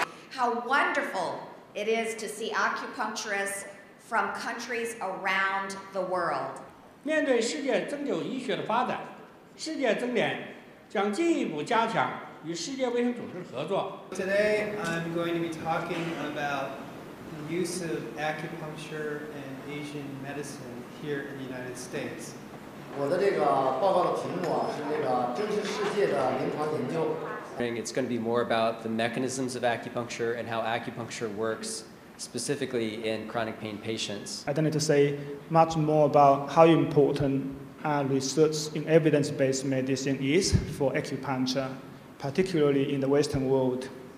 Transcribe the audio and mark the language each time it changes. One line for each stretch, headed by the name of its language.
English: how wonderful it is to see acupuncturists from countries around the world.
Chinese: 面对世界针灸医学的发展，世界针联将进一步加强与世界卫生组织合作。
English: Today I'm going to be talking about the use of acupuncture and Asian medicine here in the United States.
Chinese: 我的这个报告的题目是这个真实世界的临床研究。
English: It's going to be more about the mechanisms of acupuncture and how acupuncture works specifically in chronic pain patients. I don't need to say much more about how important research in evidence-based medicine is for acupuncture, particularly in the Western world.